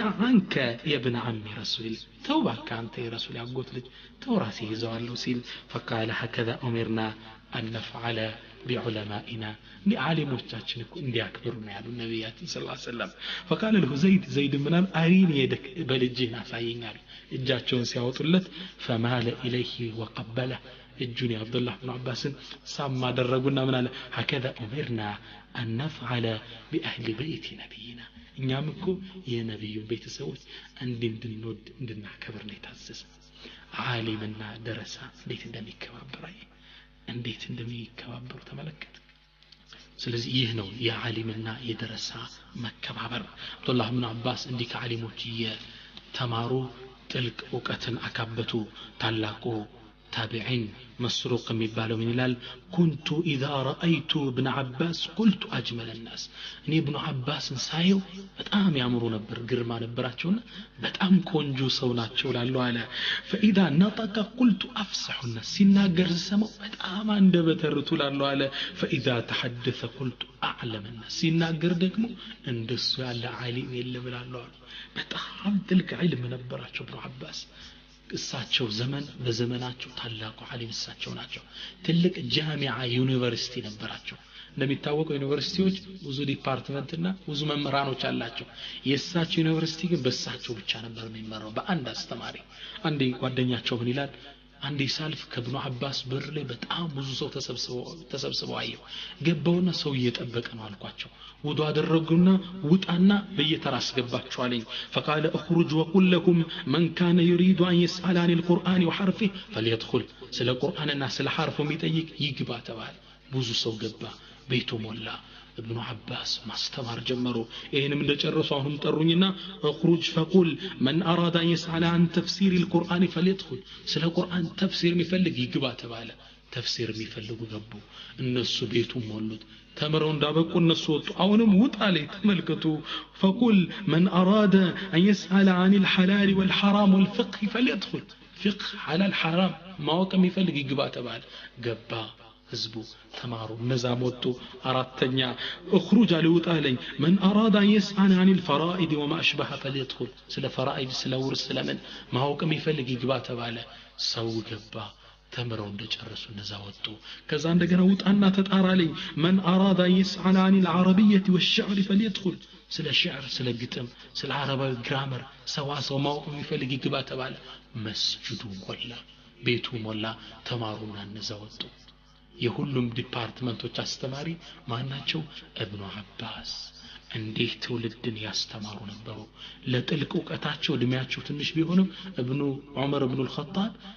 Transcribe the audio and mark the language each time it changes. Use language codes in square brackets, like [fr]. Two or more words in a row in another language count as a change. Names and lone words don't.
[ar] عنك يا ابن عم رسول توبك انت يا رسول [am] ያጎት ልጅ ተውራሲ ይዘዋለሁ ሲል [ar] فقال هكذا امرنا ان نفعل بعلمائنا [am] لعالمዎቻችን እኮ እንዲያከብሩ ነው ያሉ ነብያችን [ar] صلى الله عليه وسلم فقال له زيد [am] ምናል አሪን يدك በልጅህ አሳየኛል እጃቸውን ሲያወጡለት [ar] فمال اليه وقبله [am] እጁን አብዱላህ ኢብኑ አባስን ሳማ አደረጉና ምን አለ [ar] هكذا امرنا ان نفعل باهل بيت نبينا [am] እኛም እኮ የነብዩን ቤተሰቦች እንድንወድ እንድናከብር ነው የታዘዘ ዓሊምና ደረሳ እንዴት እንደሚከባበሩ ተመለከተ ስለዚህ ይህ ነው የዓሊምና የደረሳ መከባበር አብዱላህ ኢብኑ አባስ እንዲህ ከዓሊሞች የተማሩ ጥልቅ ዕውቀትን አካበቱ ታላቁ تابعين مسروق የሚባለው ምን ይላል [ar] كنت اذا رايت ابن عباس قلت اجمل [am] الناس እኔ ኢብኑ አባስን ሳየው በጣም ያምሩ ነበር ግርማ ነበራቸውና በጣም ቆንጆ ሰው ናቸው ላለው አለ [ar] فاذا نطق قلت افصح الناس [am] ሲናገር ሰማው በጣም አንደበተርቱ ላለው አለ [ar] فاذا تحدث قلت اعلم الناس [am] ሲናገር ደግሞ እንደሱ ያለ ዓሊም የለም ላለው በጣም ጥልቅ ዒልም ነበራቸው ኢብኑ አባስ እሳቸው በዘመናቸው ታላቁ ዓሊም እሳቸው ናቸው ትልቅ ጃሚዓ ዩኒቨርሲቲ ነበራቸው እንደሚታወቀው ዩኒቨርሲቲዎች ብዙ ዲፓርትመንት እና ብዙ መምህራኖች አላቸው የእሳቸው ዩኒቨርሲቲ ግን በእሳቸው ብቻ ነበር የሚመራው በአንድ አስተማሪ አንዴ ጓደኛቸው ምን ይላል አንዴ ሳልፍ ከኢብኑ አባስ በር ላይ በጣም ብዙ ሰው ተሰብስበው አየው ገባውና ሰው እየጠበቀ ነው አልኳቸው ውዱ አደረጉና ውጣና በየተራ አስገባቸው አለኝ [ar] فقال اخرج وقل لكم من كان يريد ان يسال عن القران وحرفه فليدخل [am] ስለ ቁርአንና ስለ ሐርፉ የሚጠይቅ ይግባ ተባለ ብዙ ሰው ገባ ቤቱ ሞላ ابن عباس ማስተማር ጀመሩ ይሄንም እንደጨረሱ አሁን ጠሩኝና [ar] اخرج فقل من اراد ان يسال عن تفسير القران فليدخل [am] ስለ ቁርአን ተፍሲር የሚፈልግ ይግባ ተባለ ተፍሲር የሚፈልጉ ገቡ እነሱ ቤቱ ሞሉት ተመረው እንዳበቁ እነሱ ወጡ አሁንም ውጣ ላይ ተመልከቱ [ar] فقل من اراد ان يسال عن الحلال والحرام والفقه فليدخل فقه حلال حرام [am] ማወቅ የሚፈልግ ይግባ ተባለ ገባ ህዝቡ ተማሩ ነዛም ወጡ አራተኛ اخرج አልውጣ አለኝ [ar] من اراد ان يسال عن الفرائض وما اشبه فليدخل [am] ስለ ፈራኢድ ስለ ውርስ ስለምን ማወቅ የሚፈልግ ይግባ ተባለ ሰው ገባ ተምረው እንደጨረሱ ነዛ ወጡ ከዛ እንደገና ውጣና ተጣራለኝ [ar] من اراد ان يسال عن العربيه والشعر فليدخل [am] ስለ ሸዕር ስለ ግጥም ስለ አረባዊ ግራመር ሰዋሰው ማወቅ የሚፈልግ ይግባ ተባለ መስጂዱ ሞላ ቤቱ ሞላ ተማሩና ነዛ ወጡ የሁሉም ዲፓርትመንቶች አስተማሪ ማናቸው ኢብኑ አባስ እንዴት ትውልድን ያስተማሩ ነበሩ ለጥልቅ ዕውቀታቸው እድሜያቸው ትንሽ ቢሆንም ኢብኑ ዑመር ኢብኑ አልኸጣብ